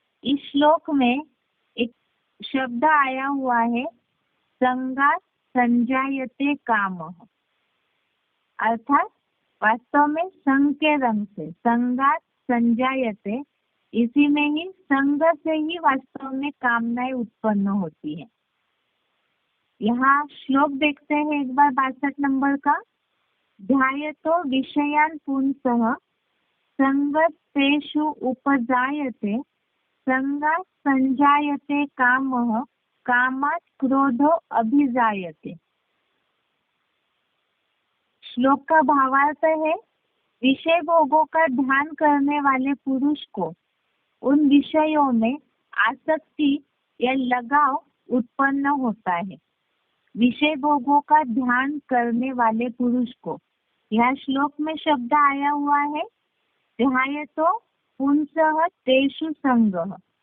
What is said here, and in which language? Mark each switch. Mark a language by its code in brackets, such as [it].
[hi] इस श्लोक में एक शब्द आया हुआ है [sa] संगात संजायते कामः, [hi] अर्थात वास्तव में संग के रंग से संगात संजायते, इसी में ही संग से ही वास्तव में कामनाएं उत्पन्न होती है। यहाँ श्लोक देखते हैं एक बार 62 नंबर का। [sa] ध्यायतो विषयान् पुंसः संगस्तेषु उपजायते संगात् संजायते कामः कामात् क्रोधो अभिजायते। [hi] श्लोक का भावार्थ है, विषय भोगों का ध्यान करने वाले पुरुष को उन विषयों में आसक्ति या लगाव उत्पन्न होता है। विषय भोगों का ध्यान करने वाले पुरुष को, यह श्लोक में शब्द आया हुआ है [sa] ध्यायतो पुंसः तेषु संगः।